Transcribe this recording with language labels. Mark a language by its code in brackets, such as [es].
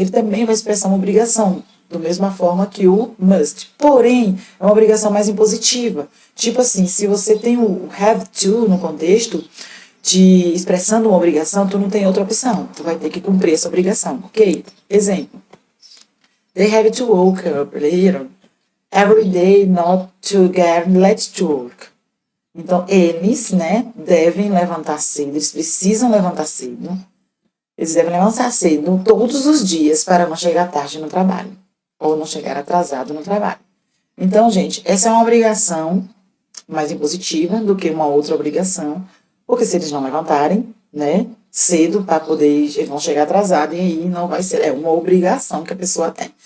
[pt] Ele também vai expressar uma obrigação, da mesma forma que o must. Porém, é uma obrigação mais impositiva. Tipo assim, se você tem o have to no contexto, de expressando uma obrigação, tu não tem outra opção. Tu vai ter que cumprir essa obrigação, ok? Exemplo. [en] They have to wake up later every day not to get late to work. [pt] Então, eles, né, devem levantar cedo, eles precisam levantar cedo. Eles devem levantar cedo todos os dias para não chegar tarde no trabalho. Ou não chegar atrasado no trabalho. Então, gente, essa é uma obrigação mais impositiva do que uma outra obrigação, porque se eles não levantarem, né, cedo para poder, eles vão chegar atrasados e aí não vai ser, é uma obrigação que a pessoa tem.